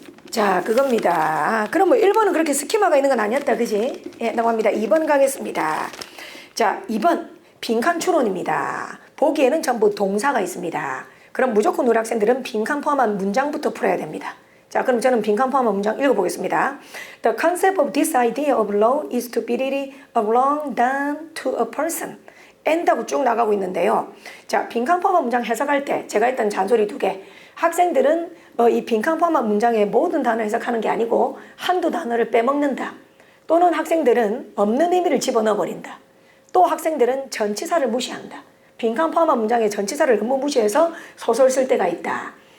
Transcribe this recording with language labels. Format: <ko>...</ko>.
<ko>자, 그겁니다. 그럼 뭐 1번은 그렇게 스키마가 있는 건 아니었다. 그지? 넘어갑니다. 2번 가겠습니다. 자, 2번 빈칸 추론입니다. 보기에는 전부 동사가 있습니다. 그럼 무조건 우리 학생들은 빈칸 포함한 문장부터 풀어야 됩니다. 자, 그럼 저는 빈칸 포함한 문장 읽어보겠습니다.</ko> <en>The concept of this idea of law is to be really a wrong done to a person.</en> <ko>end하고 쭉 나가고 있는데요. 자, 빈칸 포함한 문장 해석할 때 제가 했던 잔소리 2개. 학생들은 이 빈칸 포함한 문장의 모든 단어 해석하는 게 아니고 한두 단어를 빼먹는다. 또는 학생들은 없는 의미를 집어넣어 버린다. 또 학생들은 전치사를 무시한다. 빈칸 포함한 문장의 전치사를 너무 무시해서 소설 쓸 때가 있다.</ko>